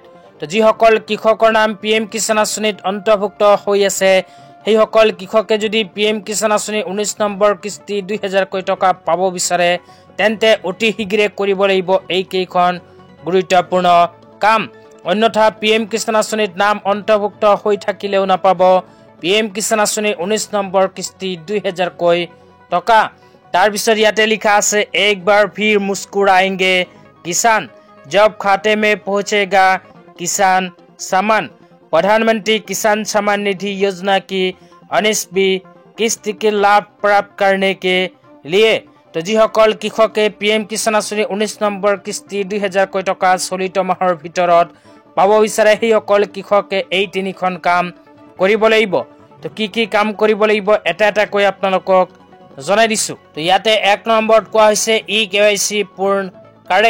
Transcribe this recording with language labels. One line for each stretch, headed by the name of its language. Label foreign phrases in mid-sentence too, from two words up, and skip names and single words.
Assamese: তো যিসকল কৃষকৰ নাম PM কিষাণ আঁচনিত অন্তৰ্ভুক্ত হৈ আছে সেইসকল কৃষকে যদি PM কিষাণ আঁচনি 19 নম্বৰ কিস্তি 2000 কোটি টকা পাব বিচাৰে তেন্তে অতি শীঘ্ৰে কৰিব লাগিব এই কেইখন গুৰুত্বপূৰ্ণ কাম। অন্যথা PM কিষাণ আঁচনিত নাম অন্তৰ্ভুক্ত হৈ থাকিলেও নাপাব PM কিষাণ আঁচনি 19 নম্বৰ কিস্তি 2000 কোটি টকা। তাৰ পিছত ইয়াতে লিখা আছে
Hindi: एक बार फिर मुस्कुराएंगे किसान जब खाते में पहुंचेगा किसान सम्मान। प्रधानमंत्री किसान सम्मान निधि योजना की 19वीं किस्त के लाभ प्राप्त करने के लिए
Assamese: तो যিসকল কৃষকে PM কিষাণ আঁচনি 19 নম্বৰ কিস্তি 2000 কোটি টকা চলিত মাহৰ ভিতৰত পাব বিচাৰে সেইসকল কৃষকে এই তিনিখন কাম কৰিব লাগিব। তো কি কাম কৰিব লাগিব এটা এটাকৈ আপোনালোকক জনাই দিছো। তো ইয়াতে 1 নম্বৰত কোৱা হৈছে KYC পূৰ্ণ কৰে।